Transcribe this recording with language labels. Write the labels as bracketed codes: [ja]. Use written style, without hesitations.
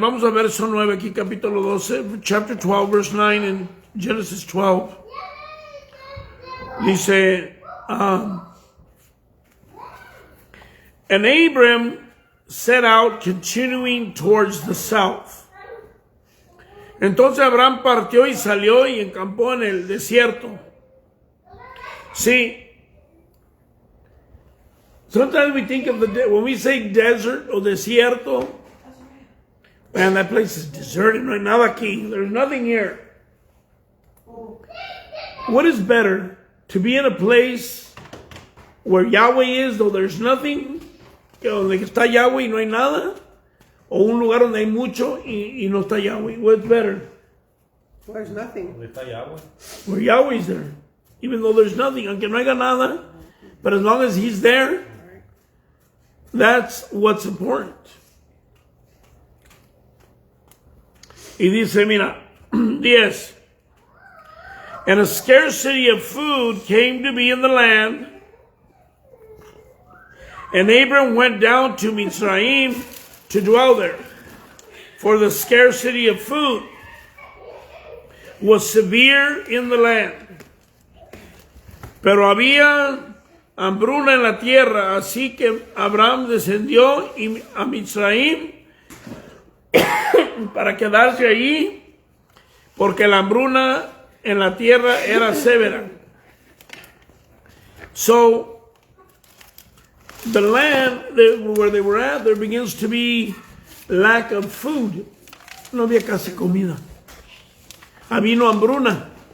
[es] Vamos a verso 9 aquí, capítulo 12, [en] chapter 12, verse 9 in Genesis 12. [es] Dice, [en] and Abram set out continuing towards the south. [es] Entonces Abraham partió y salió y encampó en el desierto. [en] See, sometimes we think of when we say desert or desierto, man, that place is deserted. [es] No hay nada aquí. [en] There's nothing here. What is better? To be in a place where Yahweh is, though there's nothing, [es] donde está Yahweh y no hay nada, o un lugar donde hay mucho y no está Yahweh. [en] What's better? There's nothing. [es] ¿Dónde está Yahweh? [en] Where Yahweh's there. Even though there's nothing, [es] aunque no haya nada, [en] but as long as He's there, that's what's important. [es] Y dice, mira, [en] 10. And a scarcity of food came to be in the land, and Abram went down to Mitzrayim to dwell there, for the scarcity of food was severe in the land. [es] Pero había hambruna en la tierra, así que Abraham descendió a Mitzrayim para quedarse allí, porque la hambruna en la tierra era severa. [en] So, the land where they were at, there begins to be lack of food. [es] No había casi comida. Había hambruna.